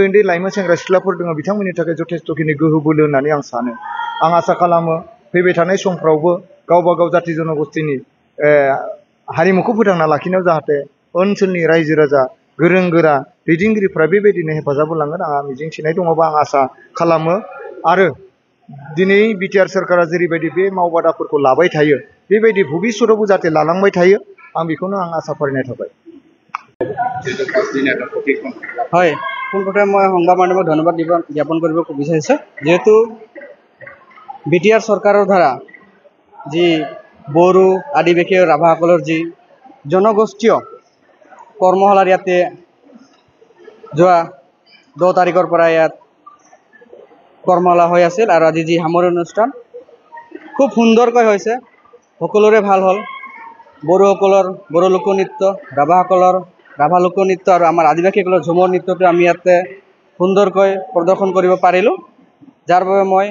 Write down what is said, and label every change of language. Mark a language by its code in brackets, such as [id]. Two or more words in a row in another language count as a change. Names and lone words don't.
[brx] उन्दै लाइमोन सेंग्रा सिख्लाफोर दङ बिथांमोननि थाखाय जथेस्थखिनि गोहो बोलो होननानै आं सानो आं आसा खालामो फैबाय थानाय समफ्रावबो गावबा गाव जाति जनगोष्ठीनि हारिमुखौ फोथांना लाखिनायाव जाहाथे ओनसोलनि रायजो राजा गोरों गोरा दैदेनगिरिफ्रा बेबायदिनो हेफाजाब होलांगोन आंहा मिजिंथिनाय दङबा आं आसा खालामो आरो दिनै बिटिआर सरकारा जेरैबायदि बे मावबादाफोरखौ लाबाय थायो बेबायदि भबिष्यतआवबो जाहाथे लालांबाय थायो आं बेखौनो आं आसा फारिनाय थाबाय [as] হয় পোনপ্ৰথমে মই সংবাদ মাধ্যমক ধন্যবাদ জ্ঞাপন কৰিব বিচাৰিছোঁ যেহেতু বিটিআৰ চৰকাৰৰ দ্বাৰা যি বড়ো আদিবাসী আৰু ৰাভাসকলৰ যি জনগোষ্ঠীয় কৰ্মশালাৰ ইয়াতে যোৱা 10 তাৰিখৰ পৰা ইয়াত কৰ্মশালা হৈ আছিল আৰু আজি যি সামৰণি অনুষ্ঠান খুব সুন্দৰকৈ হৈছে সকলোৰে ভাল হ'ল বড়োসকলৰ বড়ো লোকনৃত্য ৰাভাসকলৰ ৰাভা লোকনৃত্য আৰু আমাৰ আদিবাসীসকলৰ ঝুমৰ নৃত্যটো আমি ইয়াতে সুন্দৰকৈ প্ৰদৰ্শন কৰিব পাৰিলোঁ যাৰ বাবে